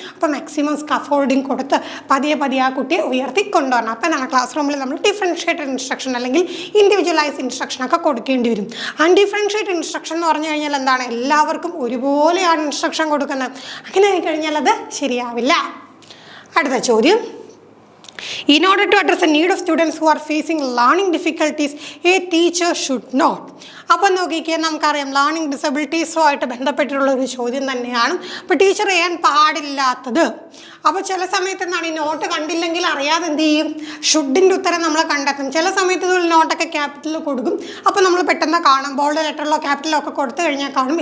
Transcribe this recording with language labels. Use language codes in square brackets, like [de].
[ml] അപ്പോൾ maximum scaffolding കൊടുത്ത് പതിയെ ആ കുട്ടിയെ ഉയർത്തിക്കൊണ്ടുവരണം. അപ്പോൾ എന്താണ് ക്ലാസ് റൂമിൽ നമ്മൾ ഡിഫറൻഷിയേറ്റഡ് ഇൻസ്ട്രക്ഷൻ അല്ലെങ്കിൽ ഇൻഡിവിജ്വലൈസ് ഇൻസ്ട്രക്ഷനൊക്കെ കൊടുക്കേണ്ടി വരും. അൺഡിഫറൻഷിയേറ്റഡ് ഇൻസ്ട്രക്ഷൻ എന്ന് പറഞ്ഞു കഴിഞ്ഞാൽ എന്താണ്, എല്ലാവർക്കും ഒരുപോലെയാണ് ഇൻസ്ട്രക്ഷൻ കൊടുക്കുന്നത്. അങ്ങനെ ആയിക്കഴിഞ്ഞാൽ അത് ശരിയാവില്ല. അടുത്ത ചോദ്യം. [en] In order to address the need of students who are facing learning difficulties, a teacher should not. [ml] അപ്പോൾ നോക്കിക്കേ, നമുക്കറിയാം ലേണിംഗ് ഡിസബിലിറ്റീസുമായിട്ട് ബന്ധപ്പെട്ടിട്ടുള്ള ഒരു ചോദ്യം തന്നെയാണ്. അപ്പോൾ ടീച്ചർ ചെയ്യാൻ പാടില്ലാത്തത്. അപ്പോൾ ചില സമയത്ത് എന്താണ്, ഈ നോട്ട് കണ്ടില്ലെങ്കിൽ അറിയാതെ എന്ത് ചെയ്യും, ഷുഡിൻ്റെ ഉത്തരം നമ്മൾ കണ്ടെത്തും. ചില സമയത്ത് ഇതുപോലെ നോട്ടൊക്കെ ക്യാപിറ്റലിൽ കൊടുക്കും. അപ്പോൾ നമ്മൾ പെട്ടെന്ന് കാണും, ബോൾഡ് ലെറ്ററിലോ ക്യാപിറ്റലോ ഒക്കെ കൊടുത്തു കഴിഞ്ഞാൽ കാണും.